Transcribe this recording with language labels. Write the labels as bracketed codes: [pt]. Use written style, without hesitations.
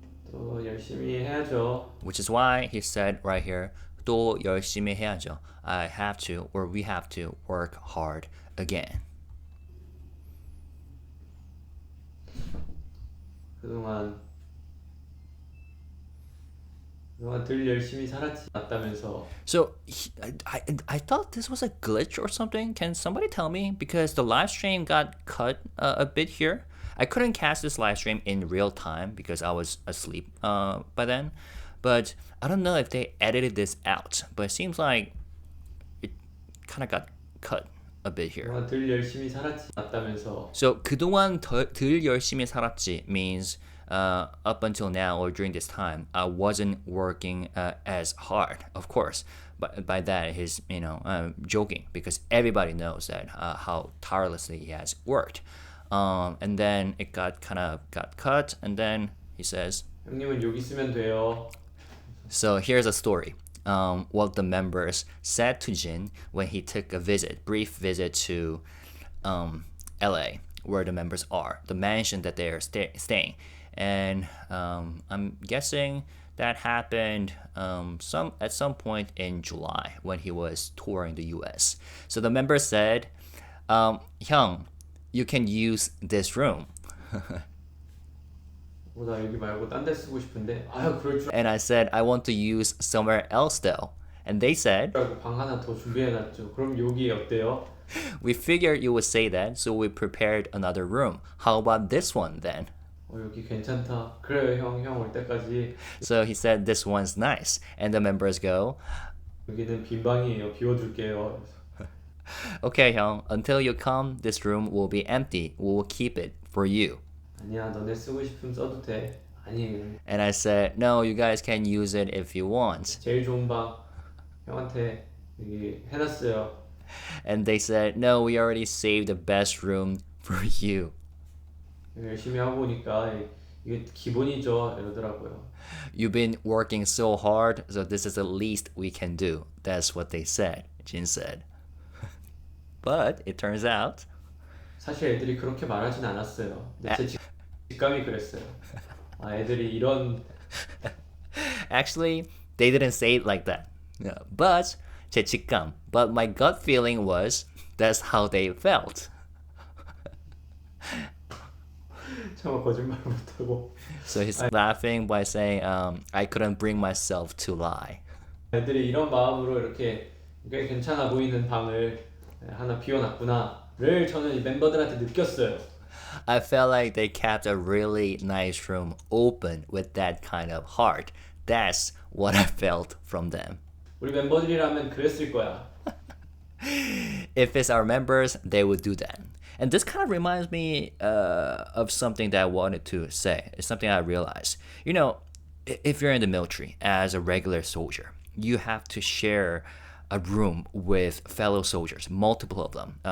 [ko] 또 열심히 해야죠. [en] Which is why he said right here, [ko] 또 열심히 해야죠. [en] I have to, or we have to, work hard again. [ko] 그동안 늘 열심히 살았지 않다면서. [en] So I thought this was a glitch or something. Can somebody tell me? Because the live stream got cut a bit here. I couldn't catch this live stream in real time because I was asleep by then. But I don't know if they edited this out. But it seems like it kind of got cut a bit here. [ko] 그동안 늘 열심히 살았지 않다면서. [en] So [ko] 그동안 덜 열심히 살았지 [en] means up until now or during this time, I wasn't working as hard, of course. But by that, he's joking because everybody knows that how tirelessly he has worked. And then it got cut, and then he says, [ko] 형님은 여기 있으면 돼요. [en] So here's a story. What the members said to Jin when he took a brief visit to LA, where the members are, the mansion that they are staying. And I'm guessing that happened at some point in July when he was touring the US. So the members said, Hyung, you can use this room. [ko] 나 여기 말고 딴 데 쓰고 싶은데. 아유 그럴 줄 [en] And I said, I want to use somewhere else though. And they said, [ko] 알고 방 하나 더 준비해놨죠. 그럼 여기 어때요? [en] we figured you would say that, so we prepared another room. How about this one then? [ko] 여기 괜찮다. 그래요 형 올 때까지. [en] So he said, this one's nice. And the members go, [ko] 여기는 빈 방이에요. 비워둘게요. [en] okay, Hyung, until you come, this room will be empty. We will keep it for you. [ko] 아니야 너네 쓰고 싶으면 써도 돼. 아니 [en] And I said, no, you guys can use it if you want. [ko] 제일 좋은 방 형한테 여기 해놨어요. [en] And they said, no, we already saved the best room for you. [ko] 열심히 하고 오니까 이게 기본이죠 이러더라고요. [en] You've been working so hard, so this is the least we can do. That's what they said, Jin said. But it turns out, [ko] 사실 애들이 그렇게 말하진 않았어요. 근데 제 직감이 그랬어요. 아 애들이 이런 [en] actually, they didn't say it like that. Yeah, but [ko] 제 직감. [en] But my gut feeling was that's how they felt. [ko] 정말 거짓말 못하고. [en] So he's laughing by saying, I couldn't bring myself to lie. [ko] 애들이 이런 마음으로 이렇게 꽤 괜찮아 보이는 방을 하나 비워놨구나를 저는 이 멤버들한테 느꼈어요. [en] I felt like they kept a really nice room open with that kind of heart. That's what I felt from them. [ko] 우리 멤버들이라면 그랬을 거야. [en] If it's our members, they would do that. And this kind of reminds me of something that I wanted to say. It's something I realized. You know, if you're in the military as a regular soldier, you have to share a room with fellow soldiers, multiple of them.